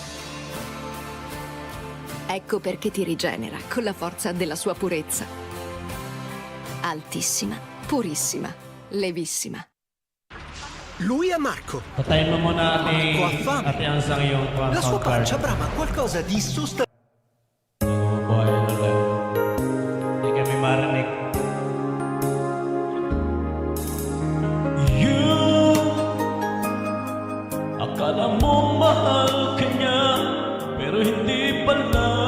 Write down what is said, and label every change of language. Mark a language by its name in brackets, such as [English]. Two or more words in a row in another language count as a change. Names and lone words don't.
[Italian] Ecco perché ti rigenera con la forza della sua purezza. Altissima, purissima, levissima. Lui è Marco. [Filipino] Patayin mo muna [Italian] Marco ha fame. [Filipino] ate Ansang yung [Italian] La sua [English] card. [Italian] pancia brama qualcosa di sostanzioso. [Filipino] Buhay na lang. Hindi kami marinig. Akala mo mahal ka niya, pero hindi pala.